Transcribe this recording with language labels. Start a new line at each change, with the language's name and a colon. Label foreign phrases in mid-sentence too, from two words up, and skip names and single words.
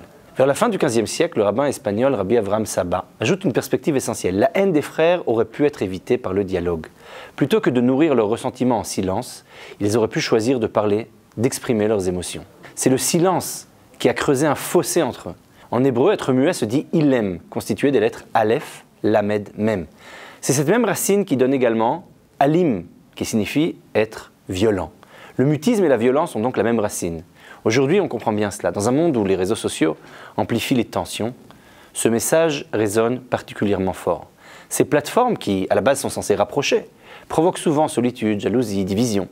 French: Vers la fin du XVe siècle, le rabbin espagnol Rabbi Avraham Saba ajoute une perspective essentielle. La haine des frères aurait pu être évitée par le dialogue. Plutôt que de nourrir leur ressentiment en silence, ils auraient pu choisir de parler, d'exprimer leurs émotions. C'est le silence qui a creusé un fossé entre eux. En hébreu, être muet se dit ilem, constitué des lettres aleph, lamed, mem. C'est cette même racine qui donne également alim, qui signifie être violent. Le mutisme et la violence ont donc la même racine. Aujourd'hui, on comprend bien cela. Dans un monde où les réseaux sociaux amplifient les tensions, ce message résonne particulièrement fort. Ces plateformes qui, à la base, sont censées rapprocher, provoquent souvent solitude, jalousie, division.